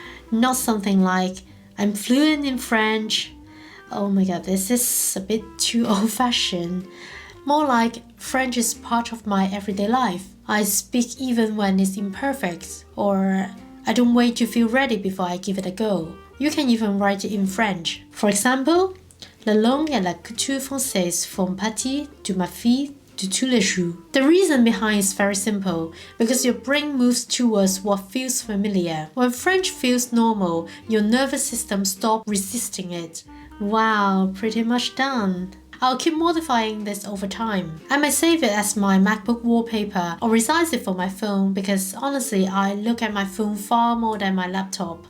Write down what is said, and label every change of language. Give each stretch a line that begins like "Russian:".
English: Not something like, I'm fluent in French. Oh my god, this is a bit too old-fashioned. More like, French is part of my everyday life. I speak even when it's imperfect, or I don't wait to feel ready before I give it a go. You can even write it in French. For example,
French: la langue et la culture française font partie de ma vie de tous les jours.
English: The reason behind is very simple, because your brain moves towards what feels familiar. When French feels normal, your nervous system stops resisting it. Wow, pretty much done. I'll keep modifying this over time. I may save it as my MacBook wallpaper or resize it for my phone because honestly, I look at my phone far more than my laptop.